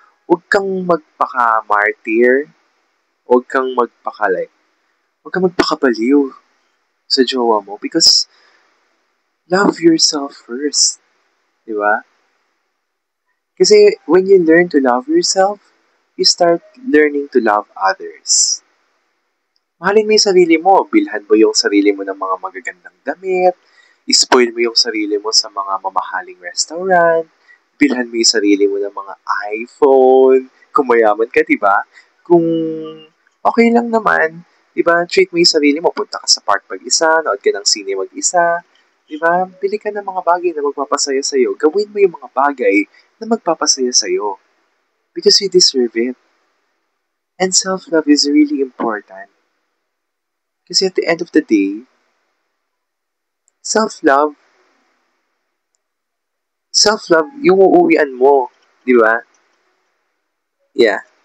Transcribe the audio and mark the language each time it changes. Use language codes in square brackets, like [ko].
[tl] Huwag kang magpaka-martyr. Huwag kang magpakabaliw sa jowa mo [en] because love yourself first. [tl] Di ba? Kasi [en] when you learn to love yourself, you start learning to love others. [tl] Mahalin mo yung sarili mo. Bilhan mo yung sarili mo ng mga magagandang damit. Spoil mo yung sarili mo sa mga mamahaling restaurant. Bilhan mo yung sarili mo ng mga iPhone. Kung mayaman ka, diba? Kung okay lang naman, diba? Treat mo yung sarili mo. Punta ka sa park mag-isa, nood ka ng sine mag-isa. Diba? Bili ka ng mga bagay na magpapasaya sa'yo. Gawin mo yung mga bagay na magpapasaya sa'yo. [en] Because you deserve it. And self-love is really important. [tl] Kasi [en] at the end of the day, self-love, [tl] yung uuwian mo. Di ba? [en] Yeah.